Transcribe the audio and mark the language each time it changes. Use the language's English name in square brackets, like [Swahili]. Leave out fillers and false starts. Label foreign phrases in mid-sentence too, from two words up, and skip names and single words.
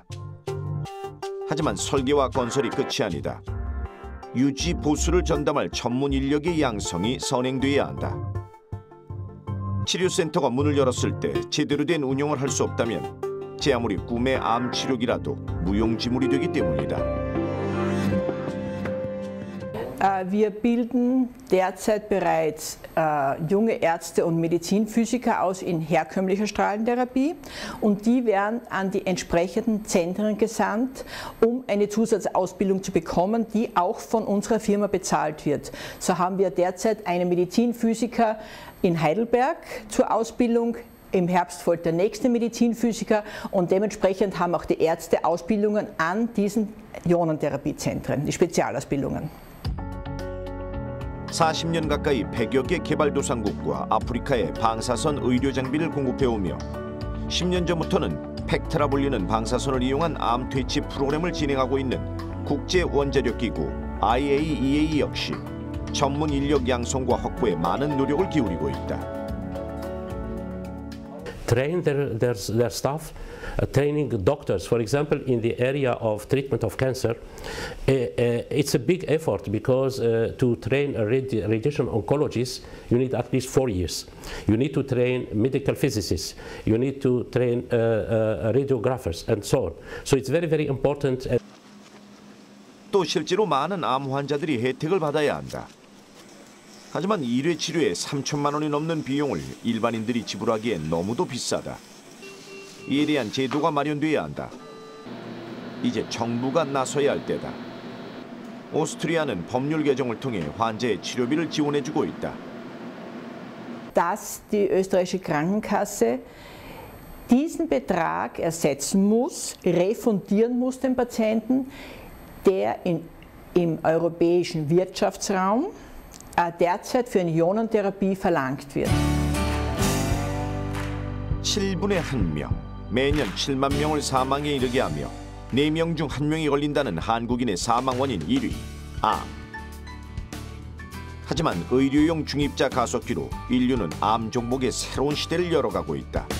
[Korean] 하지만 설계와 건설이 끝이 아니다. 유지 보수를 전담할 전문 인력의 양성이 선행돼야 한다. 치료센터가 문을 열었을 때 제대로 된 운영을 할 수 없다면 제 아무리 꿈의 암 치료기라도 무용지물이 되기 때문이다. [German] Wir bilden derzeit bereits junge Ärzte und Medizinphysiker aus in herkömmlicher Strahlentherapie und die werden an die entsprechenden Zentren gesandt, um eine Zusatzausbildung zu bekommen, die auch von unserer Firma bezahlt wird. So haben wir derzeit einen Medizinphysiker in Heidelberg zur Ausbildung. Im Herbst folgt der nächste Medizinphysiker und dementsprechend haben auch die Ärzte Ausbildungen an diesen Ionentherapiezentren, die Spezialausbildungen. [Korean] 40년 가까이 100여 개 개발도상국과 아프리카에 방사선 의료 장비를 공급해오며 10년 전부터는 팩트라 불리는 방사선을 이용한 암 퇴치 프로그램을 진행하고 있는 국제원자력기구 IAEA 역시 전문 인력 양성과 확보에 많은 노력을 기울이고 있다. [English] Train their staff, training doctors, for example, in the area of treatment of cancer. It's a big effort because to train a radiation oncologist, you need at least 4 years. You need to train medical physicists. You need to train radiographers and so on. So it's very, very important. [Korean] 또 실제로 많은 암 환자들이 혜택을 받아야 한다. 하지만 1회 치료에 3천만 원이 넘는 비용을 일반인들이 지불하기엔 너무도 비싸다. 이에 대한 제도가 마련돼야 한다. 이제 정부가 나서야 할 때다. 오스트리아는 법률 개정을 통해 환자의 치료비를 지원해주고 있다. [German] Dass die österreichische Krankenkasse diesen Betrag ersetzen muss, refundieren muss dem Patienten, der im europäischen Wirtschaftsraum derzeit für eine Ionentherapie verlangt wird. [Korean] 7분의 1명, 매년 7만 명을 사망에 이르게 하며 4명 중 1명이 걸린다는 한국인의 사망 원인 1위, 암. 하지만 의료용 중입자 가속기로 인류는 암 정복의 새로운 시대를 열어가고 있다.